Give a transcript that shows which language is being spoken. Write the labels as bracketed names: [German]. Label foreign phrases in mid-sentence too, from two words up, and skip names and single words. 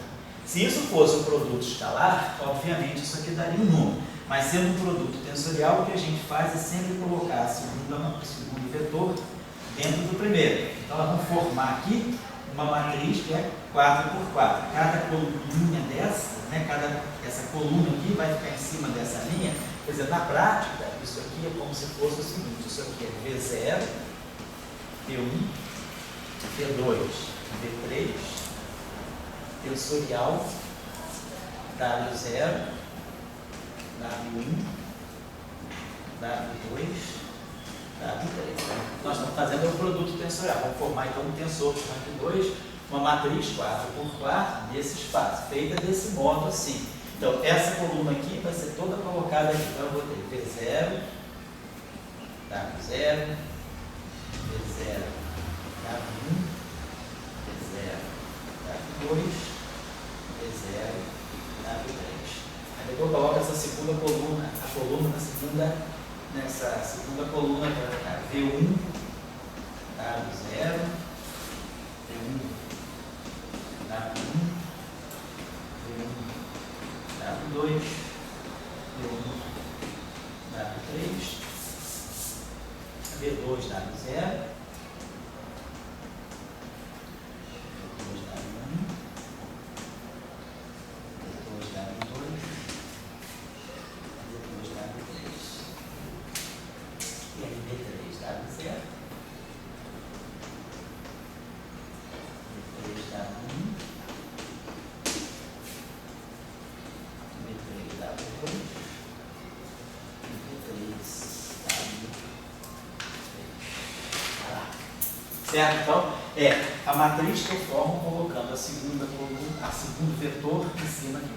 [Portuguese] Se isso fosse um produto escalar, obviamente isso aqui daria um número, mas sendo um produto tensorial, o que a gente faz é sempre colocar o segundo vetor dentro do primeiro. Então, nós vamos formar aqui uma matriz que é 4x4. Cada coluninha dessa, né, essa coluna aqui vai ficar em cima dessa linha. Quer dizer, na prática, isso aqui é como se fosse o seguinte: isso aqui é V0, V1, V2, V3, tensorial, W0, W1, W2, W3. Nós estamos fazendo um produto tensorial. Vamos formar então um tensor de rank 2, uma matriz 4x4 nesse espaço, feita desse modo assim. Então, essa coluna aqui vai ser toda colocada aqui. Então, eu vou ter V0, W0, V0, W1, V0, W2, V0, W3. Aí depois eu coloco essa segunda coluna, a coluna nessa segunda coluna que vai ficar V1, W0, V1, W1, V1, W2, V1, W3, V2, W0, V2, W1, V2, W2, V2, W3, e aí V3, W0, V3, W1, certo? Então, a matriz que eu formo colocando a segunda coluna, a segundo vetor em cima aqui.